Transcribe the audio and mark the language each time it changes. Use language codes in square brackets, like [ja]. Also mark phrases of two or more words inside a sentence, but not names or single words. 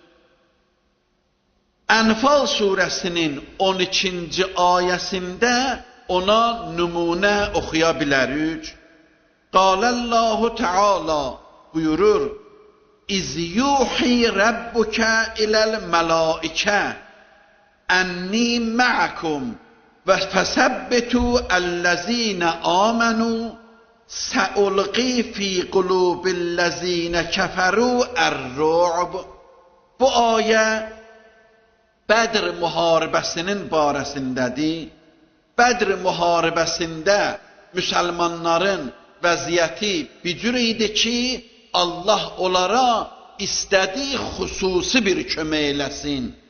[az] Ənfal surəsinin 12-ci ayəsində ona nümunə oxuya bilərik. [ar] قال الله تعالى buyurur, إذ يوحي ربك إلى الملائكة أني معكم فثبتوا الذين آمنوا سألقی فی قلوب الذین کفروا الرعب. [az] Bu ayə Bədr müharibəsinin barəsindədir. Bədr müharibəsində müsəlmanların vəziyyəti bir cür idi ki, Allah onlara istədiyi xüsusi bir kömək eləsin.